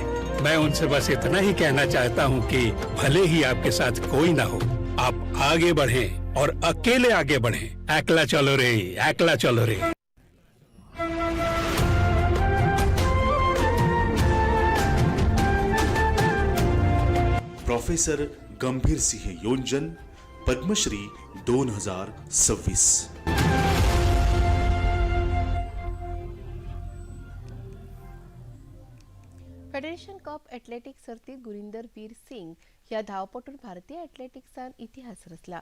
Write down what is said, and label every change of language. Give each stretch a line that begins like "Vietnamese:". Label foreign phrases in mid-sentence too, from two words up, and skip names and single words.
Hindi: मैं उनसे बस इतना ही कहना चाहता हूँ कि भले ही आपके साथ कोई ना हो, आप आगे बढ़ें और अकेले आगे बढ़ें.
Bangla: একলা চলো রে, একলা চলো রে.
Konkani: प्रोफेसर गंभीर सिंह योंजन, पद्मश्री 2026. फेडरेशन कप ॲथलेटिक सर्तीत गुरिंदर वीर सिंग या धावपटून भारतीय ॲथलेटिक्सान इतिहास रचला.